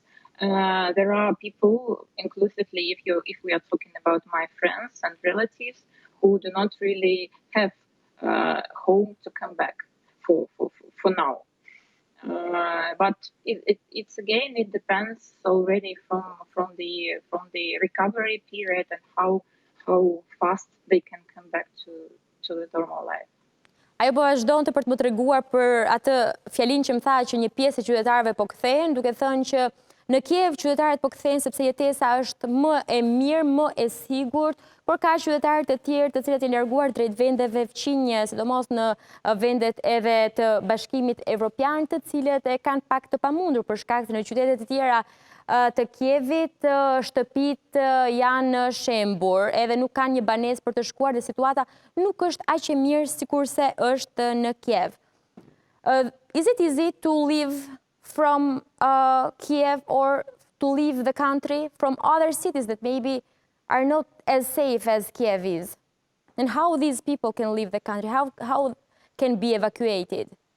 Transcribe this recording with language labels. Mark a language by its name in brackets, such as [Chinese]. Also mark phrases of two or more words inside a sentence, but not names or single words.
[English] There are people, inclusively, if we are talking about my friends and relatives, who do not really have home to come back for now. But it's again, it depends already from the recovery period and how fast they can come back to the normal life. [Albanian] Ajo po vazhdonte për të më treguar për atë fjalinë që më tha që një pjesë e qytetarëve po kthehen, duke thënë që në Kiev qytetarët po kthehen sepse jetesa është më e mirë, më e sigurt, por ka qytetarë të tjerë të cilët janë larguar drejt vendeve fqinje, sidomos në vendet edhe të Bashkimit Evropian, të cilët e kanë pak të pamundur për shkak se në qytete të tjera të Kievit shtëpit janë shembur, edhe nuk kanë një banesë për të shkuar dhe situata nuk është aq e mirë sikurse është në Kiev. [English] Is it easy to live from Kiev or to leave the country from other cities that maybe are not as safe as Kiev is? And how these people can leave the country? How can be evacuated?